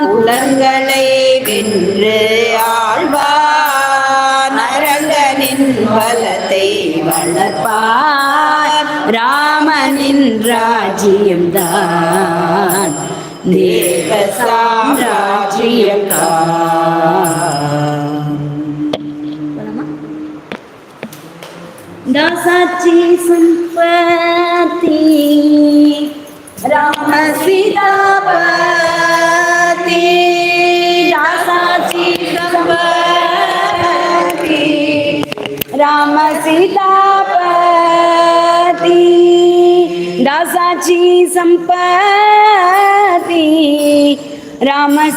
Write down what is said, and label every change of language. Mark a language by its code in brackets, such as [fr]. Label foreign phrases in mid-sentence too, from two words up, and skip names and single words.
[ta] புலன்களை வென்று ஆழ்வான் அரங்கனின் பலத்தை வளர்ப்பான். ராமனின் ராஜ்யம்தான் தேவ சாம்ராஜ்யம் [mr] दासाची संपत्ती राम सीतापती दासाची संपत्ती राम सीतापती दासाची संपत्ती राम